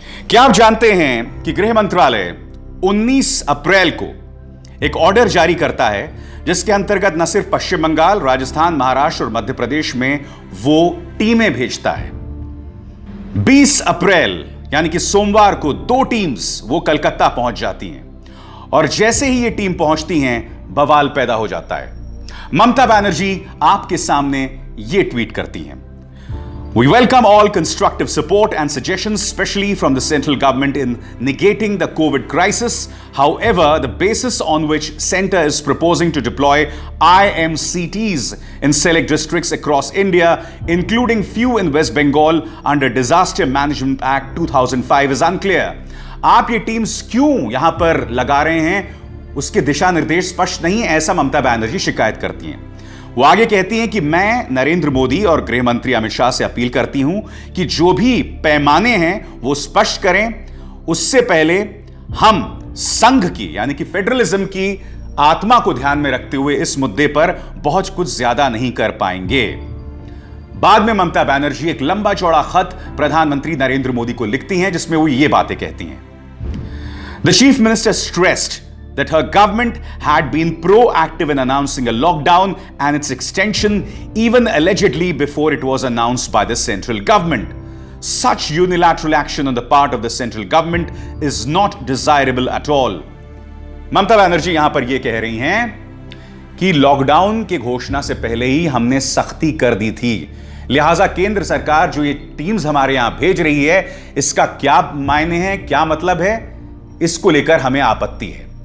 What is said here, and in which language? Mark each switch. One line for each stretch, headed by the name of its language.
Hindi: क्या आप जानते हैं कि गृह मंत्रालय 19 अप्रैल को एक ऑर्डर जारी करता है जिसके अंतर्गत न सिर्फ पश्चिम बंगाल, राजस्थान, महाराष्ट्र और मध्य प्रदेश में वो टीमें भेजता है। 20 अप्रैल यानी कि सोमवार को 2 टीम्स वो कलकत्ता पहुंच जाती हैं, और जैसे ही ये टीम पहुंचती हैं बवाल पैदा हो जाता है। ममता बनर्जी आपके सामने ये ट्वीट करती हैं,
English: We welcome all constructive support and suggestions, especially from the central government in negating the COVID crisis. However, the basis on which Centre is proposing to deploy IMCTs in select districts across India, including few in West Bengal under Disaster Management Act 2005, is unclear.
Hindi: आप ये teams क्यों यहां पर लगा रहे हैं, उसके दिशा निर्देश स्पष्ट नहीं है, ऐसा ममता बनर्जी शिकायत करती हैं। वो आगे कहती हैं कि मैं नरेंद्र मोदी और गृह मंत्री अमित शाह से अपील करती हूं कि जो भी पैमाने हैं वो स्पष्ट करें। उससे पहले हम संघ की यानी कि फेडरलिज्म की आत्मा को ध्यान में रखते हुए इस मुद्दे पर बहुत कुछ ज्यादा नहीं कर पाएंगे। बाद में ममता बनर्जी एक लंबा चौड़ा खत प्रधानमंत्री नरेंद्र मोदी को लिखती हैं जिसमें वो ये बातें कहती हैं।
English: The chief minister stressed that her government had been proactive in announcing a lockdown and its extension, even allegedly before it was announced by the central government. Such unilateral action on the part of the central government is not desirable at all.
Hindi: Mamata Banerjee यहां पर यह कह रही हैं कि lockdown की घोषणा से पहले ही हमने सख्ती कर दी थी, लिहाजा केंद्र सरकार जो ये टीम्स हमारे यहां भेज रही है इसका क्या मायने हैं, क्या मतलब है, इसको लेकर हमें आपत्ति है।